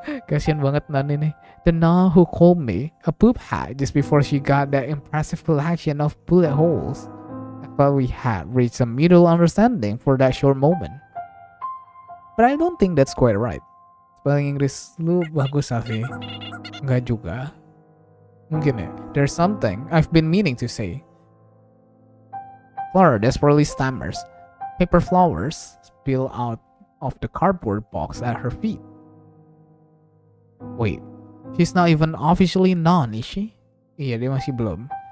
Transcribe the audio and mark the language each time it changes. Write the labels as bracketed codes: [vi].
[id] Kasian banget nun ini. [en] The nun who called me a poop hat just before she got that impressive collection of bullet holes. I thought we had reached a mutual understanding for that short moment. But I don't think that's quite right. [id] Spelling Inggris lu bagus Safi. Enggak juga. Mungkin ya. [en] There's something I've been meaning to say. Clara desperately stammers. Paper flowers spill out of the cardboard box at her feet. Wait, she's not even officially non, is she? [id] Iya, dia masih belum.